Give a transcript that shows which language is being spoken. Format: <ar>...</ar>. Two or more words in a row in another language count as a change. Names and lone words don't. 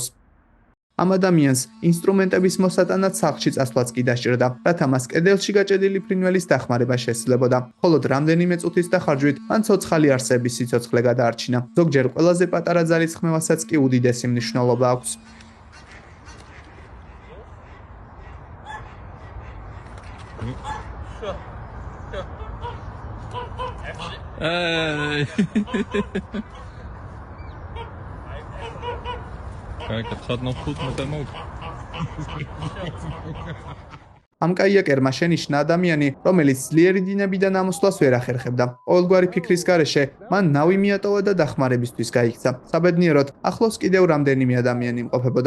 <ka>ამ ადამიანს ინსტრუმენტების მოსატანად სახლში წასვლაც კი დასჭირდა, რათა მას კედელში გაჭედილი ფრინველის დახმარება შესძლებოდა. მხოლოდ რამდენიმე წუთის დახარჯვით მან ცოცხალი არსების სიცოცხლე გადაარჩინა. ზოგჯერ ყველაზე პატარა ძალის ხმევასაც კი უდიდესი მნიშვნელობა აქვს.</ka> <nl>Kijk, het gaat nog goed met hem ook.</nl> <ka>ამ კაიაკერმა შენიშნა ადამიანი, რომელიც ძლიერი დინებიდან ამოსვლას ვერ ახერხებდა. ყოველგვარი ფიქრის გარეშე მან ნავი მიატოვა და დახმარებისთვის გაიქცა. საბედნიეროდ, ახლოს კიდევ რამდენიმე ადამიანი იმყოფებოდა.</ka>